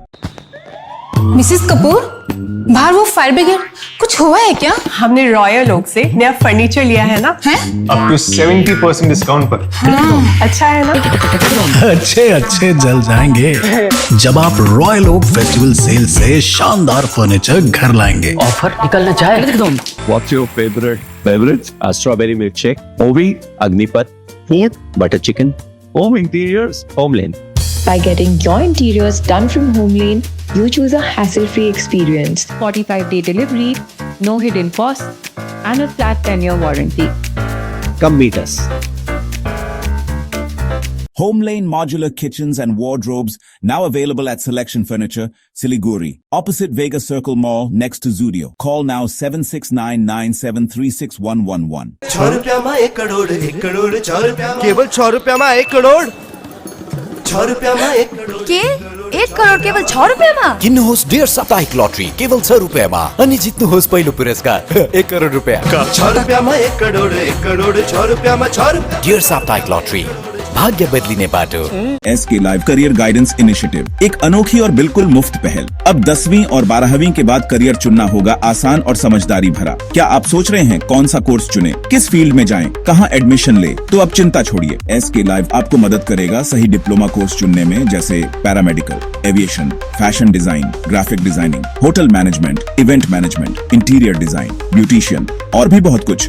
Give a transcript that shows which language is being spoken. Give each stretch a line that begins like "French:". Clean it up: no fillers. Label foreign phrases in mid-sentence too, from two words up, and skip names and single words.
Hindi: मिसेस कपूर, बाहर वो
English: fire brigade,
Hindi: कुछ हुआ है क्या? हमने रॉयल ओक से नया फर्नीचर लिया है ना। है?
English: up to
Hindi: 70% डिस्काउंट पर। अच्छा है ना। अच्छे जल जाएंगे जब आप रॉयल ओक
English: festival sale
Hindi: से शानदार फर्नीचर घर लाएंगे। ऑफर निकलना चाहे एकदम।
English: What's your favorite beverage? Strawberry milkshake, Ovi, Agnipat, butter chicken, home interiors, Homeland. By getting your interiors done from Homeland, you choose a hassle-free experience. 45-day delivery, no hidden costs, and a flat 10-year warranty. Come meet us. Homelane Modular Kitchens and Wardrobes now available at Selection Furniture, Siliguri, opposite Vegas Circle Mall next to Zudio. Call now 7699736111.
Hindi: 6 रुपया में 1 करोड़, 1 करोड़ 6 रुपया, केवल 6 रुपया में 1 करोड़, 6 रुपया में 1 करोड़
Nepali: के 1 करोड़ केवल 6 रुपयामा? किन्नुहोस् डेढ साप्ताहिक लटरी केवल 6 रुपियाँमा अनि जित्नुहोस् पहिलो पुरस्कार 1 करोड रुपियाँ। 6 रुपयामा 1 करोड़, 1 करोड़ 6 रुपयामा 6 रुपया। डेढ साप्ताहिक लटरी, भाग्य बदलिने बाटो।
Hindi: SK लाइव
English: career guidance initiative,
Hindi: एक अनोखी और बिल्कुल मुफ्त पहल। अब 10वीं और 12वीं के बाद करियर चुनना होगा आसान और समझदारी भरा। क्या आप सोच रहे हैं कौन सा कोर्स चुने, किस फील्ड में जाएं, कहां एडमिशन ले? तो अब चिंता छोड़िए, SK लाइव आपको मदद करेगा सही
English: diploma course
Hindi: चुनने में, जैसे
English: paramedical, aviation, fashion design, graphic designing, hotel management, event management, interior design, beautician
Hindi: और भी बहुत कुछ।